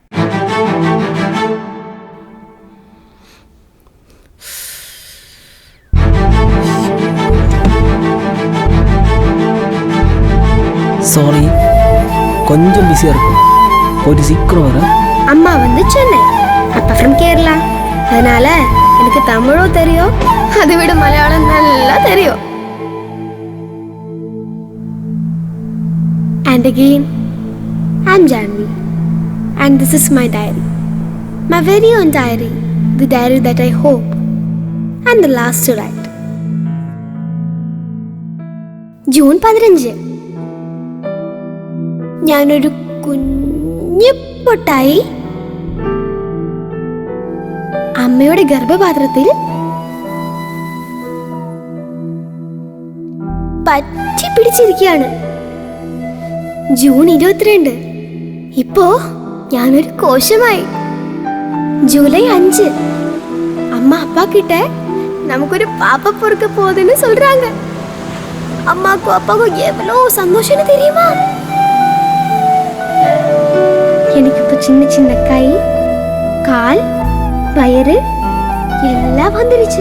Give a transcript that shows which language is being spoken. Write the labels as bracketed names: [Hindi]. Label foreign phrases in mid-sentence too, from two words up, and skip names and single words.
[Tamil] சாரி, கொஞ்சம் பிஸியாக இருக்கும். போயிட்டு சீக்கிரம் வர. அம்மா வந்து சென்னை, அப்பா ஃப்ரம் கேரளா. அதனால எனக்கு தமிழும் தெரியும், அதை விட மலையாளம் நல்லா தெரியும். [English] And again, I'm Janvi, and this is my diary. My very own diary, the diary that I hope and the last to write. [Malayalam] ജൂൺ 15. ഞാനൊരു കുഞ്ഞു പൊട്ടായി അമ്മയുടെ ഗർഭപാത്രത്തിൽ പറ്റി പിടിച്ചിരിക്കുകയാണ്. ജൂൺ 22. ഇപ്പോ ഞാനൊരു കോശമായി. ജൂലൈ 5. [Tamil] அம்மா அப்பா கிட்ட நமக்கு பாப்பா பொறுக்க போகுதுன்னு சொல்றாங்க. அம்மாக்கும் அப்பாவுக்கும் எவ்வளோ சந்தோஷம்னு தெரியுமா? எனக்கு இப்போ சின்ன சின்ன கை, கால், வயிறு எல்லாம் வந்துருச்சு.